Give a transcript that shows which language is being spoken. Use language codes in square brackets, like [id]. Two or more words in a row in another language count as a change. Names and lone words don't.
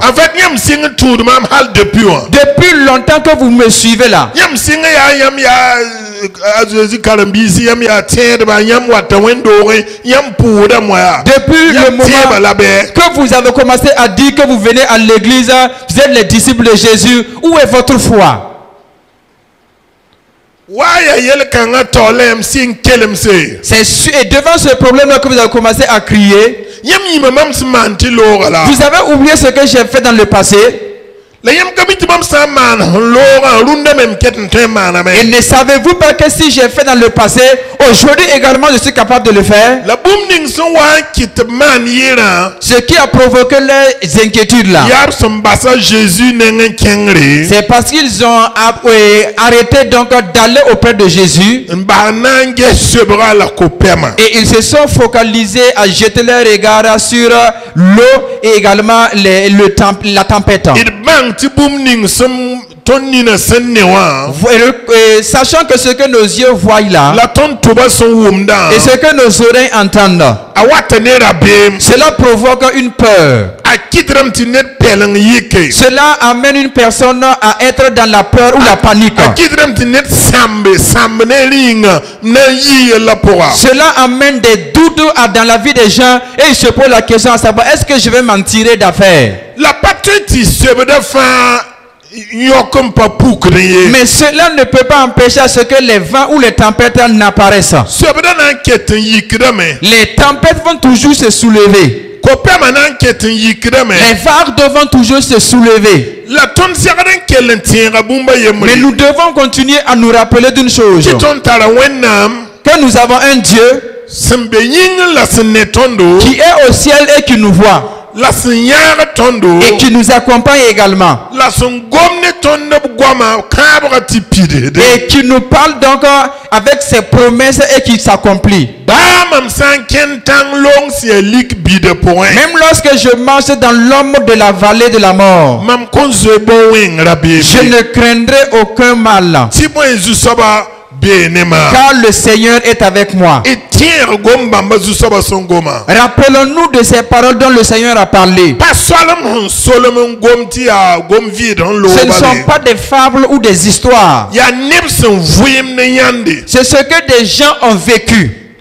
[fr] en fait [mos] yãmb sɩng n tũud mam hal depuis wã [fr] Depuis longtemps que vous me suivez là, [mos] yãmb sɩng yaa yãmb yaa a Jésus karen-biisi yãmb yaa tẽedba yãmb wata wẽn-doogẽ yãmb pʋʋdame wã yaa [fr] depuis le [mos] yãmb tẽebã [fr] moment [mos] la bɛɛ [fr] que vous avez commencé à dire que vous venez à l'église, vous êtes les disciples de Jésus, où est votre foi? [mos] waa yaa yel-kãngã taool la yãmb sɩng kelemse [fr] Et devant ce problème-là que vous avez commencé à crier, [mos] yãmb yĩma mam sẽn maan tɩ loogã la [fr] vous avez oublié ce que j'ai fait dans le passé. [mos] la yãmb ka mi tɩ bãmb sã n maan sẽn loogã rũndã me m ket n tõe n maaname [fr] Et ne savez-vous pas que si j'ai fait dans le passé, aujourd'hui également je suis capable de le faire? [mos] la bũmb ning sẽn wa n kɩt tɩ b maan yɩɩrã [fr] Ce qui a provoqué les inquiétudes là, [mos] yaa b sẽn basa Jésus neng n kẽngre [fr] c'est parce qu'ils ont arrêté donc d'aller auprès de Jésus [mos] n bas n na n ges sobga la ko-pɛmã [fr] et ils se sont focalisés à jeter leur regard sur l'eau et également la tempête. [mos] d bãng tɩ bũmb ning sẽn tõnd nina sẽn ne wã [fr] Sachant que ce que nos yeux voient là [mos] la tõnd tʋba sẽn wʋmdã [fr] et ce que nos oreilles entendent, [mos] a wata ne rabeem [fr] cela provoque une peur. [mos] a kɩtdame tɩ ned pɛleng yike [fr] Cela amène une personne à être dans la peur ou la panique. [mos] a kɩtdame tɩ ned sãmb ne rĩnga na n yɩ yella pʋga [fr] Cela amène des doutes dans la vie des gens et ils se posent la question à savoir, est-ce que je vais m'en tirer d'affaire? [mos] la pa tõe tɩ sebda fãa yõk n pa pukd ye [fr] Mais cela ne peut pas empêcher à ce que les vents ou les tempêtes n'apparaissent. [mos] sebda na n ket n yikdame [fr] Les tempêtes vont toujours se soulever. [mos] ko-pɛmã na n ket n yikdame [fr] Les vagues vont toujours se soulever. [mos] la tõnd segd n kell n tẽega bũmba yembre [fr] Mais nous devons continuer à nous rappeler d'une chose, [mos] tɩ tõnd tara wẽnnaam [fr] que nous avons un Dieu [mos] sẽn be yĩng la sẽn ne tõndo [fr] qui est au ciel et qui nous voit [mos] la sẽn yãag tõndo [fr] et qui nous accompagne également [mos] la sẽn gom ne tõnd b goamã kãabga tɩ pidsde [fr] et qui nous parle donc avec ses promesses et qui s'accomplit. [mos] baa mam sã n kẽnd tãng long sẽn yaa lik bida pʋgẽ [fr] Même lorsque je marche dans l'ombre de la vallée de la mort, [mos] mam kõn zoe bõn wẽng [fr] je [mos] rabeeme [fr] ne craindrai aucun mal. [mos] tɩ bõe zu-soaba [fr] car le Seigneur est avec moi. Rappelons-nous de ces paroles dont le Seigneur a parlé. Ce ne sont pas des fables ou des histoires. C'est ce que des gens ont vécu.